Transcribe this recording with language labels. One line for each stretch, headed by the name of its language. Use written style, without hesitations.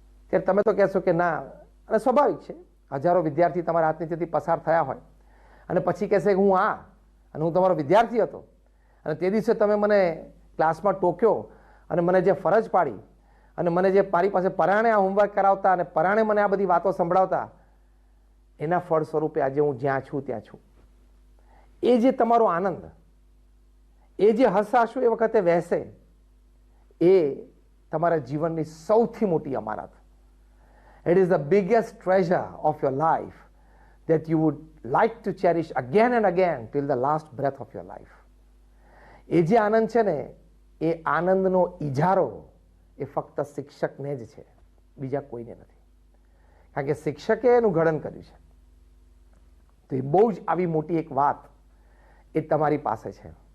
Gujarati: ત્યારે તમે તો કહેશો કે ના. અને સ્વાભાવિક છે, હજારો વિદ્યાર્થી તમારા હાથ નીચેથી પસાર થયા હોય અને પછી કહેશે કે હું અને હું તમારો વિદ્યાર્થી હતો, અને તે દિવસે તમે મને ક્લાસમાં ટોક્યો અને મને જે ફરજ પાડી અને મને જે મારી પાસે પરાણે આ હોમવર્ક કરાવતા અને પરાણે મને આ બધી વાતો સંભળાવતા, એના ફળ સ્વરૂપે આજે હું જ્યાં છું ત્યાં છું. એ જે તમારો આનંદ, એ જે હસાશું એ વખતે વહેશે, એ તમારા જીવનની સૌથી મોટી અમાનત.
English: It is the biggest treasure of your life that you would like to cherish again and again till the last breath of your life.
Gujarati: એ જે આનંદ છે ને, એ આનંદનો ઇજારો એ ફક્ત શિક્ષકને જ છે, બીજા કોઈને નથી. કારણ કે શિક્ષકે એનું ઘડન કર્યું છે. તો એ બહુ જ આવી મોટી એક વાત એ તમારી પાસે છે.